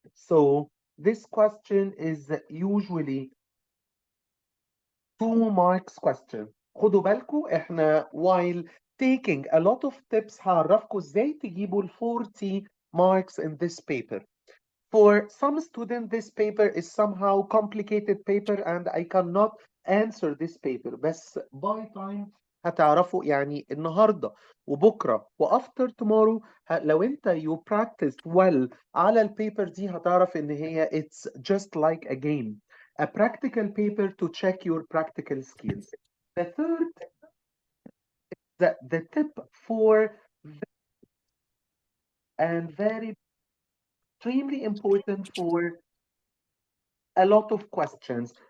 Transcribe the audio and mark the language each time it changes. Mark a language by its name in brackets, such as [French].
[English] So this question is usually 2 marks question. [Arabic] خدوا بالكم احنا [English] while taking a lot of tips [Arabic] هعرفكم ازاي تجيبوا ال [English] 40 marks in this paper. For some students, this paper is somehow complicated paper and I cannot answer this paper. [Arabic] بس [English] by time [Arabic] هتعرفوا يعني النهارده وبكره و [English] after tomorrow [Arabic] لو انت [English] you practiced well [Arabic] على البيبر دي هتعرف ان هي [English] it's just like a game. A practical paper to check your practical skills. The third, the tip for and very extremely important for a lot of questions.